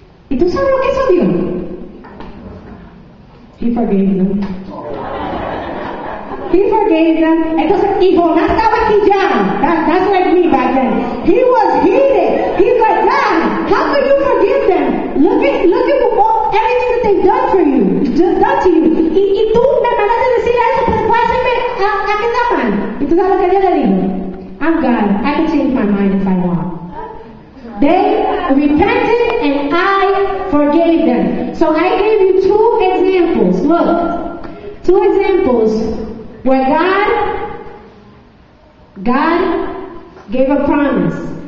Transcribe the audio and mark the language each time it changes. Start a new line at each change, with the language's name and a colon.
Spanish: ¿Y tú sabes lo que hizo Dios?
English: He forgave them. He forgave them.
Spanish: Entonces, y Jonás estaba quillado.
English: That's like me back then. He was heated. He's like, God, how can you forgive them? Look at everything that they've done for you. Just done to you.
Spanish: Y tú me mandaste decir eso, pero puedes hacerme a que está mal. ¿Y tú sabes lo que Dios le dijo?
English: I'm God. I can change my mind if I want. They repented and I forgave them. So I gave you 2 examples. Look, 2 examples where God gave a promise.